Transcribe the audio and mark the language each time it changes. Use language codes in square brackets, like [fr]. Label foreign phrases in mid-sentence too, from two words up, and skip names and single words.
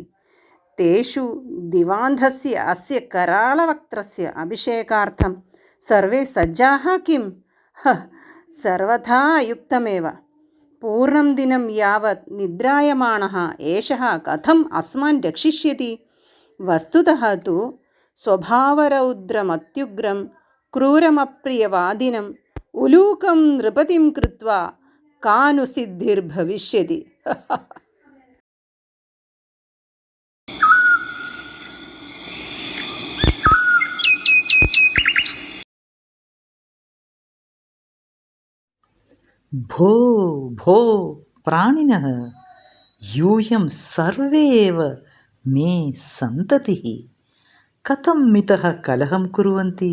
[sa] तेषु दिवान्धस्य अस्य कराळवक्त्रस्य अभिषेकार्थं सर्वे सज्जाः किम्? सर्वथा युक्तमेव। पूर्णं दिनं यावत् निद्रायमाणः एषः कथम् अस्मान् रक्षिष्यति? वस्तुतः तु സ്വഭാവരൗദ്രമത്യുഗ്രം ക്രൂരമപ്രിയവാദിനം ഉലൂകം നൃപതിം കൃത്വാ കാനു സിദ്ധിർഭവിഷ്യതി. ഭോ ഭോ പ്രാണിനഃ യൂയം സർവേ ഏവ മേ സന്തതിഃ കഥം മിതഃ കലഹം കുർവന്തി.